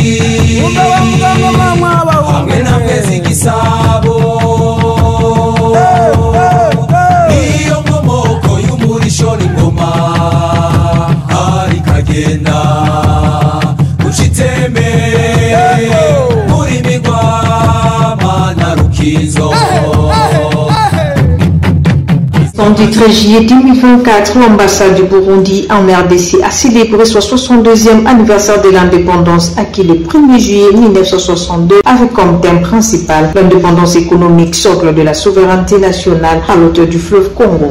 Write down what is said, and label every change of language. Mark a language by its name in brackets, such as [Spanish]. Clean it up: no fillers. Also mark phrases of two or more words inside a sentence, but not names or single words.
[Rundi] hamwe na Mwezi Gisabo, niyo nkomoko y'umurisho n'ingoma hari kagenda uciteme muri Migwama na Rukizo. [French] Le 13 juillet 2024, l'ambassade du Burundi en RDC a célébré son 62e anniversaire de l'indépendance acquis le 1er juillet 1962 avec comme thème principal l'indépendance économique, socle de la souveraineté nationale à l'auteur du fleuve Congo.